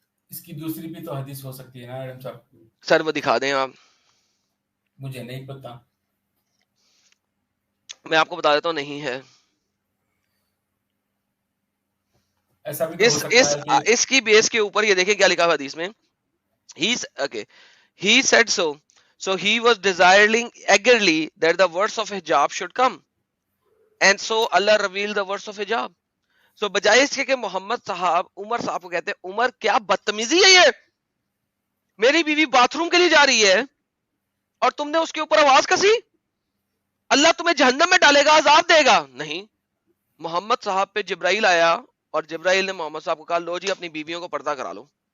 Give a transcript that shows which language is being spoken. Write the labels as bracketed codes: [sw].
[ur] اس کی دوسری بھی تو حدیث ہو سکتی ہے نا ایڈم صاحب؟ سر وہ دکھا دیں آپ. مجھے نہیں پتا. میں آپ کو بتا دیتا ہوں, نہیں ہے. ایسا بھی تو ہو سکتا ہے کہ اس کی بیس کے اوپر یہ دیکھیں کیا لکھا ہوا حدیث میں. [en] He said so he was desiring eagerly that the words of hijab should come, and so Allah revealed the words of hijab. [ur] So بجائے اس کے کہ محمد صاحب عمر صاحب کو کہتے ہیں عمر کیا بدتمیزی ہے یہ, میری بیوی باتھ روم کے لیے جا رہی ہے اور تم نے اس کے اوپر آواز کسی, اللہ تمہیں جہنم میں ڈالے گا, عذاب دے گا. نہیں, محمد صاحب پہ جبرائیل آیا اور جبرائیل نے محمد صاحب کو کہا لو جی اپنی بیویوں کو پردہ کرا لو.